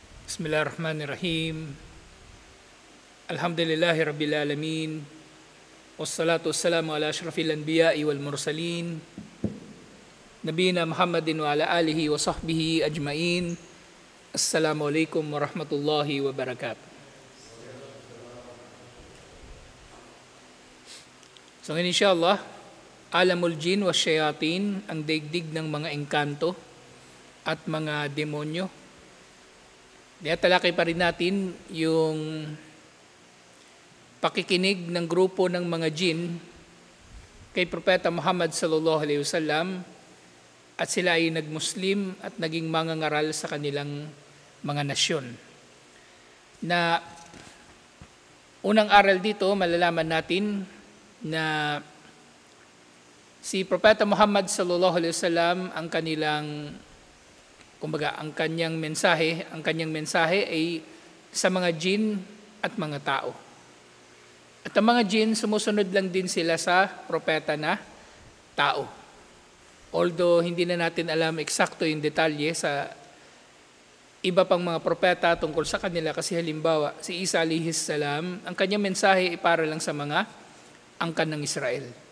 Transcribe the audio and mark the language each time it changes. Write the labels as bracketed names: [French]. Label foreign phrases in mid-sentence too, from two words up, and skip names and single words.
[Arabic] بسم الله الرحمن الرحيم. الحمد لله رب العالمين. والصلاة والسلام على أشرف الأنبياء والمرسلين. نبينا محمد وعلى آله وصحبه أجمعين. السلام عليكم ورحمة الله وبركاته. [Filipino] So ngayon insyaAllah, [Arabic] عالم الجن والشياطين, [Filipino] ang daigdig ng mga engkanto at mga demonyo. Talakay pa rin natin yung pakikinig ng grupo ng mga jin kay Propeta Muhammad [Arabic] صلى الله عليه وسلم, [Filipino] at sila ay nagmuslim at naging mangangaral sa kanilang mga nasyon. Na unang aral dito, malalaman natin na si Propeta Muhammad [Arabic] صلى الله عليه وسلم, [Filipino] ang kanyang mensahe ay sa mga jin at mga tao. At ang mga jin, sumusunod lang din sila sa propeta na tao. Although hindi na natin alam eksakto yung detalye sa iba pang mga propeta tungkol sa kanila, kasi halimbawa si Isa [Arabic] عليه السلام, [Filipino] ang kanyang mensahe ay para lang sa mga angkan ng Israel.